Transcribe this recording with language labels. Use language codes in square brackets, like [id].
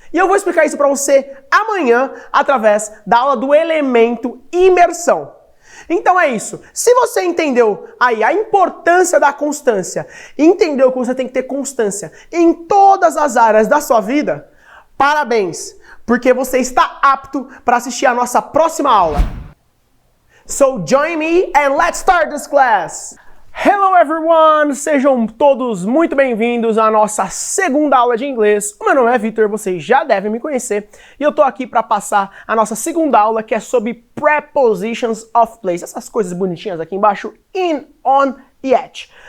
[pt] E eu vou explicar isso para você amanhã através da aula do elemento imersão. Então é isso. Se você entendeu aí a importância da constância, entendeu que você tem que ter constância em todas as áreas da sua vida, parabéns! Porque você está apto para assistir a nossa próxima aula. [en] So join me and let's start this class! Hello everyone! [pt] Sejam todos muito bem-vindos à nossa segunda aula de inglês. O meu nome é Vitor, vocês já devem me conhecer. E eu tô aqui para passar a nossa segunda aula, que é sobre [en] prepositions of place. [pt] Essas coisas bonitinhas aqui embaixo, in, on e at.